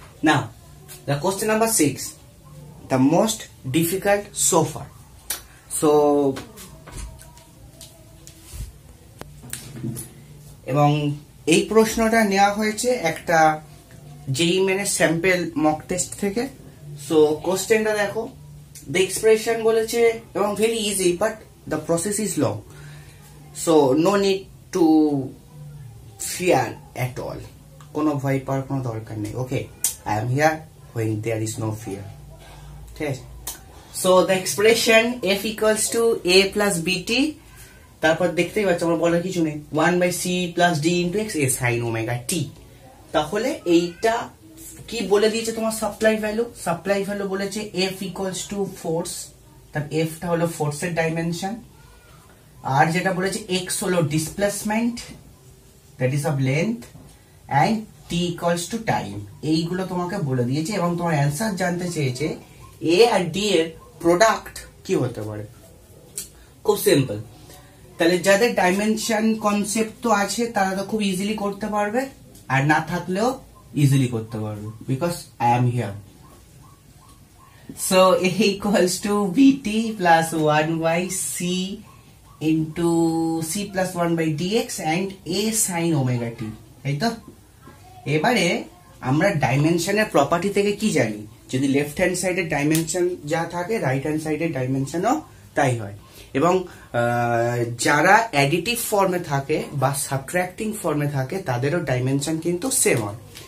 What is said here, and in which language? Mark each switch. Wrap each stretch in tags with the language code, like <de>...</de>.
<en>Now, the question number 6, the most difficult so far.</en> <bn>So, এবং এই প্রশ্নটা নেওয়া হয়েছে একটা JEE মেনের স্যাম্পল মক টেস্ট থেকে।</bn> <en>so কোশ্চেনটা দেখো, the expression বলেছে এবং very easy but the process is long, so no need to fear at all,</en> <bn>কোনো ভয় পাওয়ার কোনো দরকার নেই।</bn> <en>Okay, I am here when there is no fear.</en> <bn>ঠিক আছে,</bn> <en>so the expression f equals to a plus bt,</en> <bn>তারপর দেখতেই পাচ্ছ আমার বলার কিছু নেই,</bn> <en>1 by c plus d into x a sin omega t।</en> <bn>তাহলে এইটা কি বলে দিয়েছে তোমার সাপ্লাই ভ্যালু, সাপ্লাই ভ্যালু বলেছে f equals to ফোর্স, তার f টা হলো ফোর্সের ডাইমেনশন, আর যেটা বলেছে x হলো displacement,</bn> <en>that is of length,</en> <bn>and t equals to time. এইগুলো তোমাকে বলে দিয়েছে এবং তোমার অ্যান্সার জানতে চেয়েছে a আর d এর প্রোডাক্ট কি হতে পারে। খুব সিম্পল, তাহলে যাদের ডাইমেনশন কনসেপ্ট তো আছে তারা তো খুব ইজিলি করতে পারবে, আর না থাকলেও ইজিলি করতে পারবে,</bn> <en>Because I am here. So a equals to bt plus 1 by c into c plus 1 by dx and a sin omega t,</en> <bn>এই তো। এবারে আমরা ডাইমেনশনের প্রপার্টি থেকে কি জানি, যদি লেফট হ্যান্ড সাইডের ডাইমেনশন যা থাকে রাইট হ্যান্ড সাইডের ডাইমেনশনও তাই হয়, এবং যারা অ্যাডিটিভ ফর্মে থাকে বা সাবট্রাক্টিং ফর্মে থাকে তাদেরও ডাইমেনশন কিন্তু সেম হয়।</bn>